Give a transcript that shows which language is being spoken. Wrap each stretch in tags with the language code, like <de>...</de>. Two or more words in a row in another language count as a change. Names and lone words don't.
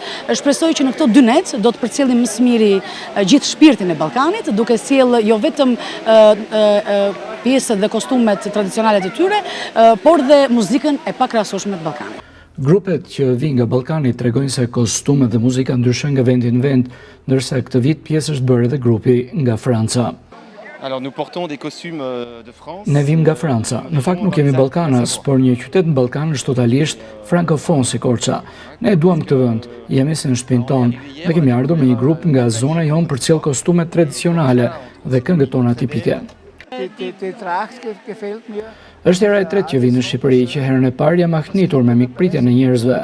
<sq>Shpresoj që në këto 2 net do të përcjellim më së miri gjithë shpirtin e Ballkanit, duke sjellë jo vetëm pjesët dhe kostumet tradicionale të tyre, por dhe muzikën e pakrahasueshme të Ballkanit. Grupet që vijnë nga Ballkani tregojnë se kostumet dhe muzika ndryshojnë nga vendi në vend, ndërsa këtë vit pjesë është bërë edhe grupi nga Franca.</sq> <fr>Alors, nous portons des costumes de France.</fr> <sq>Ne vim nga Franca. Në fakt nuk jemi Ballkanas, por një qytet në Ballkan është totalisht frankofon si Korça. Ne duam këtë vend, jemi si në shtëpinë tonë dhe kemi ardhur me një grup nga zona jonë për të sjellë kostume tradicionale dhe këngët tona tipike. Është hera e tretë që vi në Shqipëri, që herën e parë jam ahnitur me mikpritjen e njerëzve.</sq>